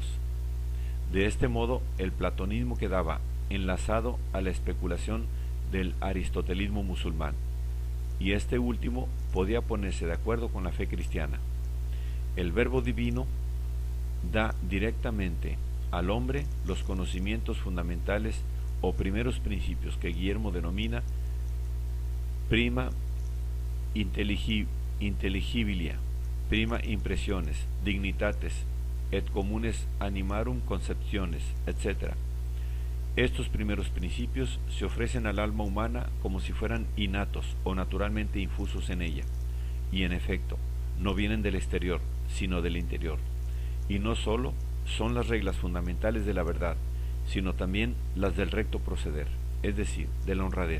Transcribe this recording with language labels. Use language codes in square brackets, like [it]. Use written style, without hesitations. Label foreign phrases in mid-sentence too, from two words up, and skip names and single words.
[es] De este modo, el platonismo quedaba enlazado a la especulación del aristotelismo musulmán, y este último podía ponerse de acuerdo con la fe cristiana. El verbo divino da directamente al hombre los conocimientos fundamentales o primeros principios que Guillermo denomina [la] prima intelligibilia, prima impressiones, dignitates, et communes animarum concepciones, [es] etc. Estos primeros principios se ofrecen al alma humana como si fueran innatos o naturalmente infusos en ella, y en efecto, no vienen del exterior, sino del interior. Y no sólo son las reglas fundamentales de la verdad, sino también las del recto proceder, es decir, de la honradez.